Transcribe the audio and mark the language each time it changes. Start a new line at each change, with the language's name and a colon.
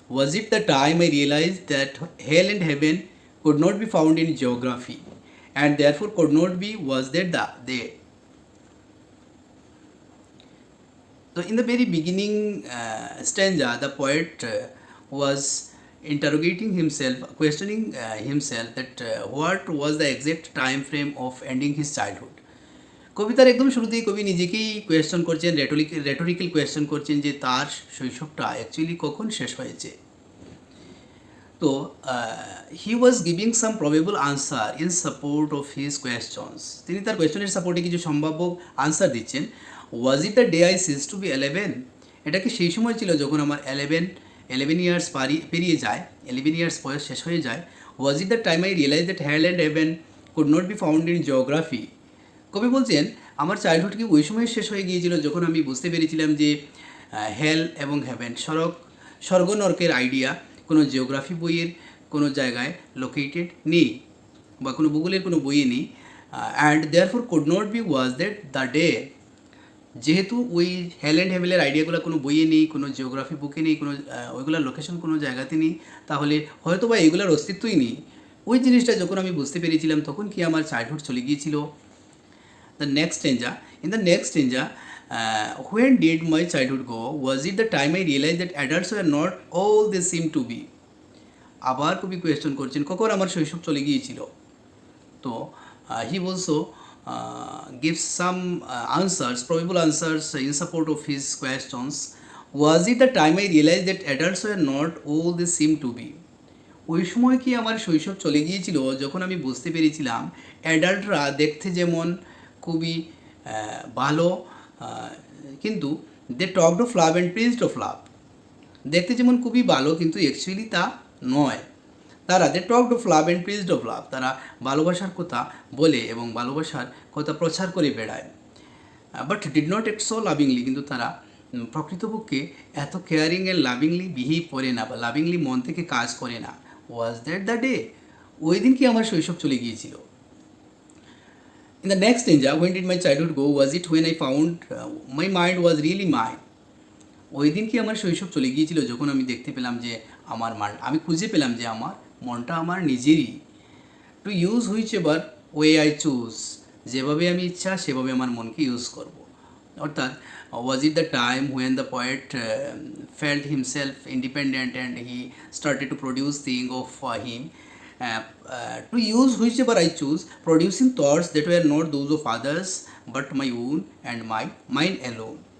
English: Was it the time I realized that hell and heaven could not be found in geography, and therefore could not be was that the day? So in the very beginning stanza, the poet was interrogating himself, questioning himself that what was the exact time frame of ending his childhood.
Bangla: কবিতার একদম শুরুতেই কবি নিজেকেই question করছেন, rhetorical question করছেন যে তার শৈশবটা actually কখন শেষ হয়েছে।
English: তো he was giving some probable answer in support of his questions.
Bangla: তিনি তার কোয়েশ্চনের সাপোর্টে কিছু সম্ভাব্য আনসার দিচ্ছেন।
English: Was it the day I ceased to be 11?
Bangla: এটা কি সেই সময় ছিল যখন আমার 11 ইয়ার্স পেরিয়ে যায়, 11 ইয়ার্স বয়স শেষ হয়ে যায়?
English: Was it the time I realize that hell and heaven could not be found in geography?
Bangla: কবি বলছেন আমার চাইল্ডহুড কি ওই সময় শেষ হয়ে গিয়েছিল যখন আমি বুঝতে পেরেছিলাম যে হেল এবং হেভেন, স্বর্গ নরকের আইডিয়া কোনো জিওগ্রাফি বইয়ের কোনো জায়গায় লোকেটেড নেই বা কোনো ভূগোলের কোনো বইয়ে নেই।
English: And therefore could not be was that the day.
Bangla: যেহেতু ওই হেল অ্যান্ড হেভেলের আইডিয়াগুলো কোনো বইয়ে নেই, কোনো জিওগ্রাফি বুকে নেই, কোনো ওইগুলোর লোকেশন কোনো জায়গাতে নেই, তাহলে হয়তো বা এগুলোর অস্তিত্বই নেই। ওই জিনিসটা যখন আমি বুঝতে পেরেছিলাম তখন কি আমার চাইল্ডহুড চলে গিয়েছিল।
English: The next stanza, in the next stanza, when did my childhood go? Was it the time I realized that adults were not all they seem to be?
Bangla: আবার কবি কোয়েশ্চন করছেন কখন আমার শৈশব চলে গিয়েছিল।
English: তো he also gives some answers, probable answers in support of his questions. Was it the time I realized that adults were not all they seem to be?
Bangla: ওই সময় কি আমার শৈশব চলে গিয়েছিল যখন আমি বুঝতে পেরেছিলাম অ্যাডাল্টরা দেখতে যেমন খুবই ভালো, কিন্তু
English: They talked of love and praised of love.
Bangla: দেখতে যেমন খুবই ভালো কিন্তু অ্যাকচুয়ালি তা নয়। তারা
English: they talked of love and preached of love,
Bangla: তারা ভালোবাসার কথা বলে এবং ভালোবাসার কথা প্রচার করে বেড়ায়।
English: but did not act so lovingly,
Bangla: কিন্তু তারা প্রকৃতপক্ষে এত কেয়ারিং অ্যান্ড লাভিংলি বিহেভ করে না বা লাভিংলি মন থেকে কাজ করে না।
English: Was that the day?
Bangla: ওই দিন কি আমার শৈশব চলে গিয়েছিল।
English: In the next stanza, when did my childhood go? Was it when I found my mind was really mine?
Bangla: ওই দিন কি আমার শৈশব চলে গিয়েছিল যখন আমি দেখতে পেলাম যে আমি খুঁজে পেলাম যে আমার মনটা আমার নিজেরই।
English: to use whichever way I choose,
Bangla: যেভাবে আমি ইচ্ছা সেভাবে আমার মনকে ইউজ করব।
English: অর্থাৎ was it the time when the poet felt himself independent and he started to produce thing of him, to use whichever I choose, producing thoughts that were not those of others but my own and mine alone.